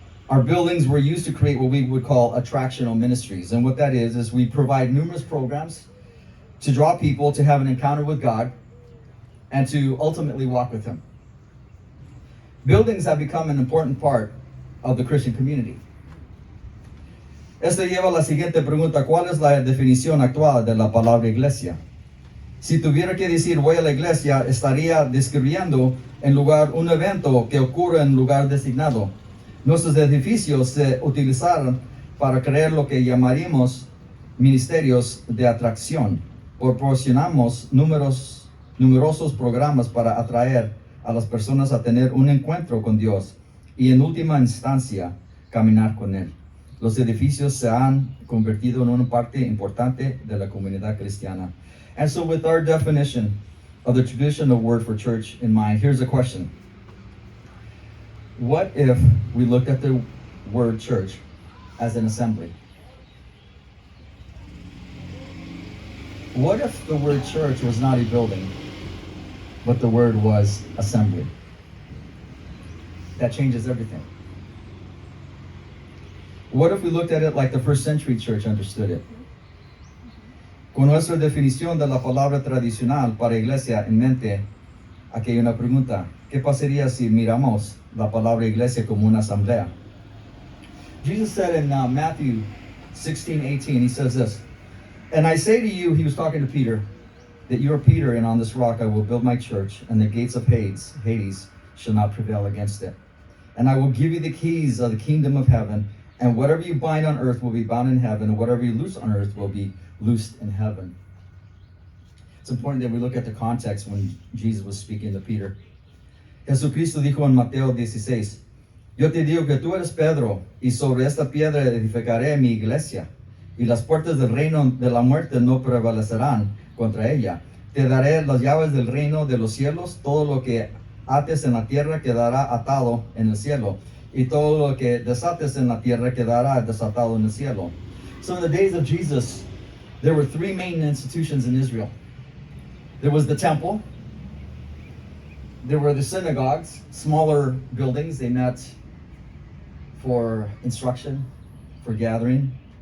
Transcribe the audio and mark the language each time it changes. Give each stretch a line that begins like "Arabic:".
English: Our buildings were used to create what we would call attractional ministries. And what that is we provide numerous programs to draw people to have an encounter with God and to ultimately walk with Him. Buildings have become an important part of the Christian community.
Spanish: Esto lleva a la siguiente pregunta: ¿cuál es la definición actual de la palabra iglesia? Si tuviera que decir voy a la iglesia, estaría describiendo en lugar un evento que ocurre en lugar designado. Nuestros edificios se utilizaron para crear lo que llamaríamos ministerios de atracción. Proporcionamos numerosos programas para atraer a las personas a tener un encuentro con Dios y en última instancia caminar con Él. Los edificios se han convertido en una parte importante de la comunidad cristiana.
English: And so with our definition of the traditional word for church in mind, here's a question. What if we looked at the word church as an assembly? What if the word church was not a building, but the word was assembly? That changes everything. What if we looked at it like the first century church understood it?
Spanish: Con nuestra definición de la palabra tradicional para iglesia en mente, aquí hay una pregunta. ¿Qué pasaría si miramos la palabra iglesia como una asamblea?
English: Jesus said in Matthew 16:18, He says this, "And I say to you," He was talking to Peter, "that you are Peter, and on this rock I will build my church, and the gates of Hades shall not prevail against it. And I will give you the keys of the kingdom of heaven, and whatever you bind on earth will be bound in heaven, and whatever you loose on earth will be loosed in heaven." It's important that we look at the context when Jesus was speaking to Peter.
Spanish: Jesucristo dijo en Mateo 16, "Yo te digo que tú eres Pedro, y sobre esta piedra edificaré mi iglesia, y las puertas del reino de la muerte no prevalecerán contra ella. Te daré las llaves del reino de los cielos, todo lo que ates en la tierra quedará atado en el cielo, y todo lo que desates en la tierra quedará desatado en el cielo."
English: So in the days of Jesus, there were three main institutions in Israel. There was the temple. There were the synagogues, smaller buildings. They met for instruction, for gathering.